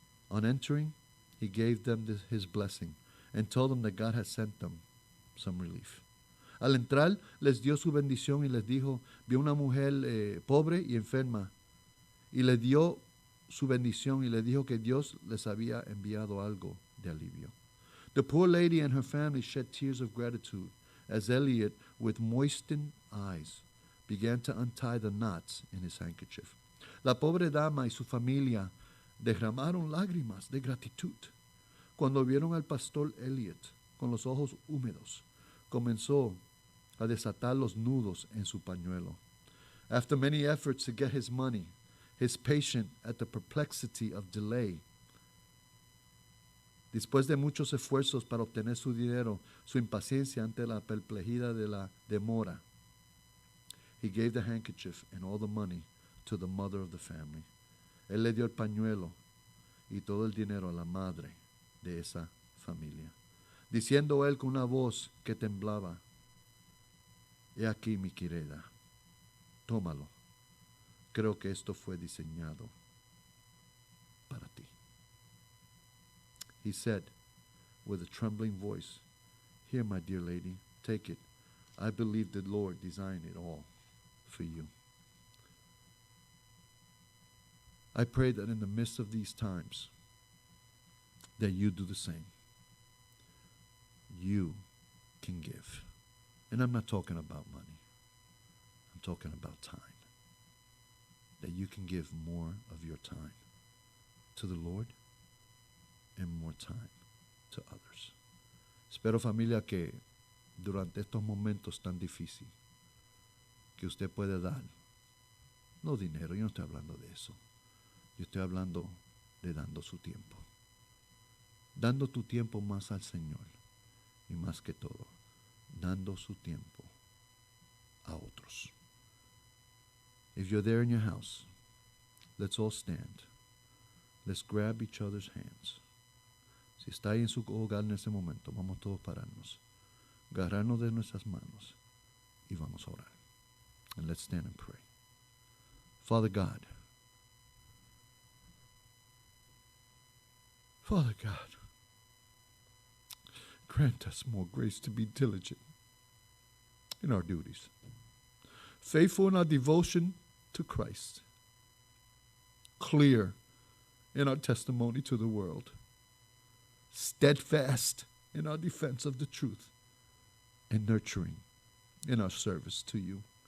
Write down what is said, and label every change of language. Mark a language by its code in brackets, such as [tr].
[en] On entering, he gave them his blessing and told them that God had sent them some relief. [es] Al entrar, les dio su bendición y les dijo, vio una mujer pobre y enferma, y le dio su bendición y le dijo que Dios les había enviado algo de alivio. [en] The poor lady and her family shed tears of gratitude as Eliot, with moistened eyes, began to untie the knots in his handkerchief. [es] La pobre dama y su familia derramaron lágrimas de gratitud. Cuando vieron al pastor Eliot con los ojos húmedos, comenzó a desatar los nudos en su pañuelo. [en] After many efforts to get his money, his patience at the perplexity of delay, [es] después de muchos esfuerzos para obtener su dinero, su impaciencia ante la perplejidad de la demora, [en] he gave the handkerchief and all the money to the mother of the family. [es] Él le dio el pañuelo y todo el dinero a la madre de esa familia, diciendo él con una voz que temblaba: he aquí, mi querida, tómalo. Creo que esto fue diseñado para ti. [en] He said with a trembling voice, here, my dear lady, take it. I believe the Lord designed it all for you. I pray that in the midst of these times, that you do the same. You can give. And I'm not talking about money. I'm talking about time. That you can give more of your time to the Lord and more time to others. [es] Espero, familia, que durante estos momentos tan difíciles que usted puede dar, no dinero, yo no estoy hablando de eso. Yo estoy hablando de dando su tiempo. Dando tu tiempo más al Señor. Y más que todo, dando su tiempo a otros. [en] If you're there in your house, let's all stand. Let's grab each other's hands. [es] Si está ahí en su hogar en ese momento, vamos todos a pararnos, agarrarnos de nuestras manos y vamos a orar. [en] And let's stand and pray. Father God, grant us more grace to be diligent in our duties, faithful in our devotion to Christ, clear in our testimony to the world, steadfast in our defense of the truth, and nurturing in our service to you.